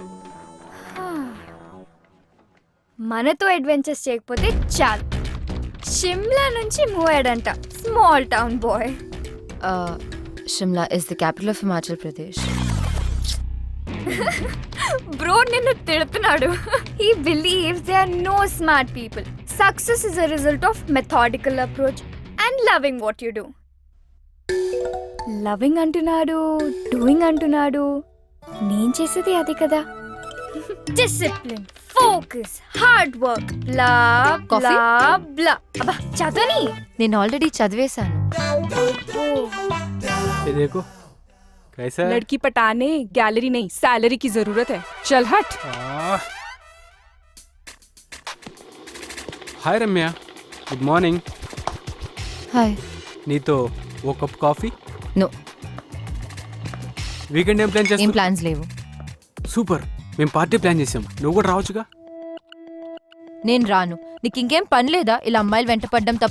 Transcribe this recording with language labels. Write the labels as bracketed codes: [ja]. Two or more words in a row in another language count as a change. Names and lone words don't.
[te] మనతో అడ్వెంచర్స్ చేయకపోతే చాలు. షిమ్లా నుంచి మూవ్ అయ్యాడంట, [en] small town boy. Shimla is the capital of Himachal Pradesh. [te] బ్రో నిన్ను తిడుతున్నాడు. [en] He believes there are no smart people. Success is a result of methodical approach and loving what you do. [te] లవింగ్ అంటున్నాడు, డూయింగ్ అంటున్నాడు. నేను చేసేది అది కదా. [en] Discipline, focus, hard work, blah blah blah. [te] అబ్బా చదవని. నేను ఆల్రెడీ చదివేశాను. [hi] कैसा? लड़की पटाने गैलरी नहीं सैलरी की जरूरत है. चल हट. [en] Hi Ramya, good morning. [te] హాయ్. నీతో ఓ [en] cup coffee. [te] నో, వీకెండ్ ఏం ప్లాన్ ఏం చేస్తావు? ప్లాన్స్ లేవు. సూపర్, మేము [en] party plan [te] చేసాం, నువ్వు కూడా రావచ్చుగా. నేను రాను. నీకు ఇంకేం పని లేదా ఇలా అమ్మాయిలు వెంట పడ్డం తప్ప?